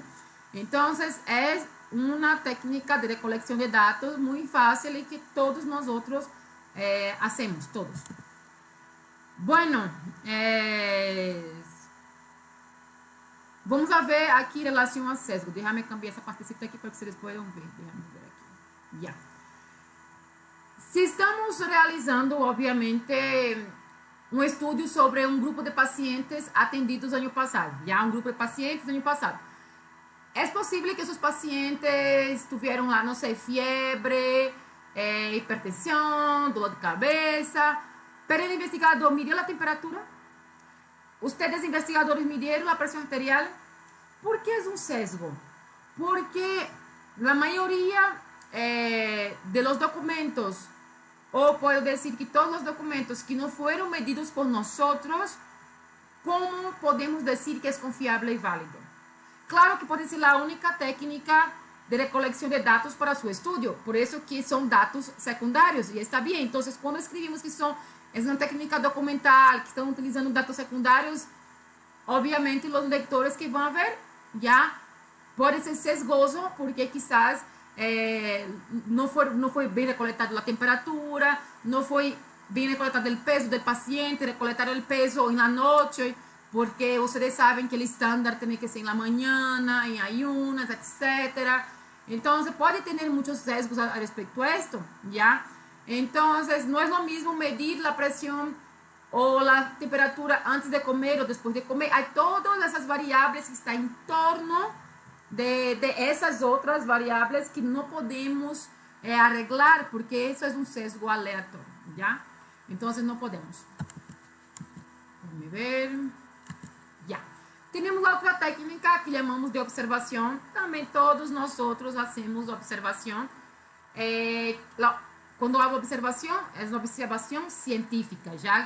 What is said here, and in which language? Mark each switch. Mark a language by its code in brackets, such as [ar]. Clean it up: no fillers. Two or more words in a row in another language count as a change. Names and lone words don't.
[es] Entonces, es una técnica de recolección de datos muy fácil y que todos nosotros hacemos, todos. Bueno, vamos a ver aquí relación a sesgo. Déjame cambiar [pt] essa partecita aqui para que vocês possam ver. [es] Déjame ver [pt] aqui. Ya. Se estamos realizando, obviamente, um estudo sobre um grupo de pacientes atendidos ano passado, já um grupo de pacientes ano passado, é possível que esses pacientes tiveram lá, não sei, fiebre, hipertensão, dor de cabeça, pero o investigador midiu a temperatura, [es] ustedes investigadores midieron [pt] a pressão arterial. [es] ¿Por qué es un sesgo? Porque la mayoría de los documentos, o puedo decir que todos los documentos que no fueron medidos por nosotros, ¿cómo podemos decir que es confiable y válido? Claro que puede ser la única técnica de recolección de datos para su estudio, por eso que son datos secundarios, y está bien. Entonces, cuando escribimos que es una técnica documental, que están utilizando datos secundarios, obviamente los lectores que van a ver ya puede ser sesgoso, porque quizás [pt] não foi bem recoletado a temperatura, não foi bem recoletado o peso do paciente, recoletar o peso na noite, porque vocês sabem que o estándar tem que ser na manhã, em ayunas, etc. Então, pode ter muitos sesgos a respeito a [es] esto, ¿ya? [pt] Então, não é o mesmo medir a pressão ou a temperatura antes de comer ou depois de comer. Há todas essas variáveis que estão em torno de essas outras variáveis que não podemos [es] arreglar, porque eso es un sesgo aleatorio, ¿ya? Entonces no podemos. Déjame ver. Ya. Tenemos otra técnica que llamamos de observación. También todos nosotros hacemos observación. Cuando hago observación, es una observación científica, ¿ya?